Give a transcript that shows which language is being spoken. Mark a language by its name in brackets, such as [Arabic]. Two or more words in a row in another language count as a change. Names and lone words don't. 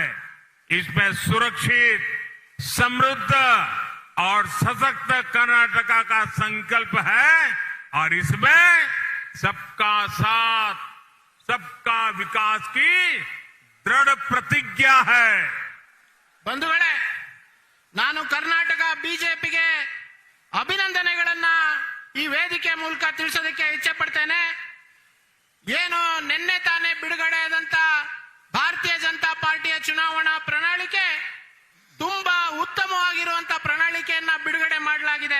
[Hindi] इसमें सुरक्षित, समृद्ध और सशक्त कर्नाटका का संकल्प है. और इसमें सबका साथ, सबका विकास की दृढ़ प्रतिज्ञा है. [Kannada] ಬಂಧುಗಳೇ, ನಾನು ಕರ್ನಾಟಕ ಬಿಜೆಪಿಗೆ ಅಭಿನಂದನೆಗಳನ್ನ ಈ ವೇದಿಕೆ ಮೂಲಕ ತಿಳಿಸೋದಕ್ಕೆ ಇಚ್ಛೆ ಪಡ್ತೇನೆ. ಏನು ನಿನ್ನೆ ತಾನೇ ಬಿಡುಗಡೆ ಆದಂತ ಭಾರತೀಯ ಜನತಾ ಪಾರ್ಟಿಯ ಚುನಾವಣಾ ಪ್ರಣಾಳಿಕೆ ತುಂಬಾ ಉತ್ತಮವಾಗಿರುವಂತಹ ಪ್ರಣಾಳಿಕೆಯನ್ನ ಬಿಡುಗಡೆ ಮಾಡಲಾಗಿದೆ.